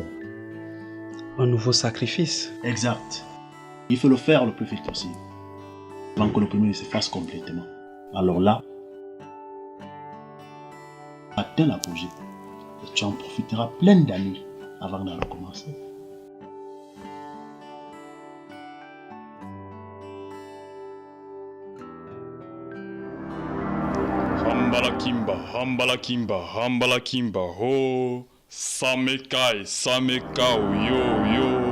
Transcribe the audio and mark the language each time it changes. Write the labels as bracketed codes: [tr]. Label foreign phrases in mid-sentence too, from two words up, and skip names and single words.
[fr] Un nouveau sacrifice. Exact. Il faut le faire le plus vite possible, avant que le premier se fasse complètement. Alors là, atteins l'apogée, et tu en profiteras plein d'années avant de recommencer. Hambala Kimba, Hambala Kimba, Hambala Kimba, ho, Samekai, Samekao, yo, yo,